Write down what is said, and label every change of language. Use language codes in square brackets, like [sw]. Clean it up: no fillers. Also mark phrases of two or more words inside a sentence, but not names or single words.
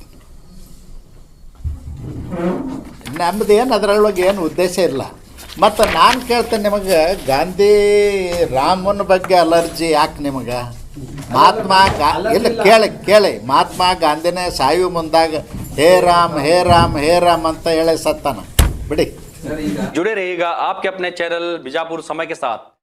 [kn] ನಮ್ಮದು ಏನು ಅದರೊಳಗೆ ಏನು ಉದ್ದೇಶ ಇಲ್ಲ. ಮತ್ತು ನಾನು ಕೇಳ್ತೇನೆ ನಿಮಗೆ, ಗಾಂಧಿ ರಾಮನ ಬಗ್ಗೆ ಅಲರ್ಜಿ ಯಾಕೆ ನಿಮಗೆ? ಮಹಾತ್ಮ ಇಲ್ಲ ಕೇಳಿ ಮಹಾತ್ಮ ಗಾಂಧಿನೇ ಸಾಯುವ ಮುಂದಾಗ [hi] हे राम हे राम हे राम [kn] ಅಂತ ಹೇಳಿ ಸತ್ತಾನ ಬಿಡಿ. [hi] जुड़े रहिएगा आपके अपने चैनल बीजापुर समय के साथ।